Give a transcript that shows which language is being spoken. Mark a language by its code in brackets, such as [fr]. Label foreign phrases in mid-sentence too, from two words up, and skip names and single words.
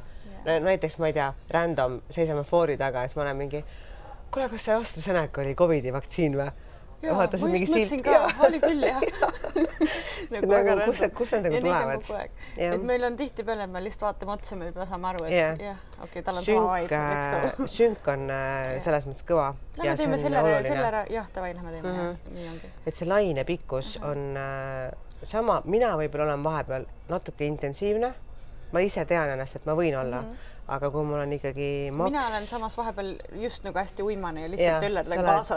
[et] Näiteks, ma ei tea, random, seisame foori taga ja siis ma olen mingi, kuule, kas see AstraZeneca oli COVID-i vaktsiin või? Jaa, ma just mõtlesin ka, oli küll, jah. Kus nad nagu tulevad? Et meil on tihti peale, me lihtsalt vaatame otsa, me juba saame aru, et jah, okei, tal on sama vibe, [en] let's go. [et] Sünk on selles mõttes kõva. Lähme teeme selle, jah, tavai, lähme teeme, nii ongi. Et see laine pikkus on sama, mina võib-olla olen vahepeal natuke intensiivne. Ma ise tean ennast, et ma võin olla. Aga kui mul on ikkagi maks... Mina olen samas vahepeal just nagu hästi uimane ja lihtsalt õlledega kaasas.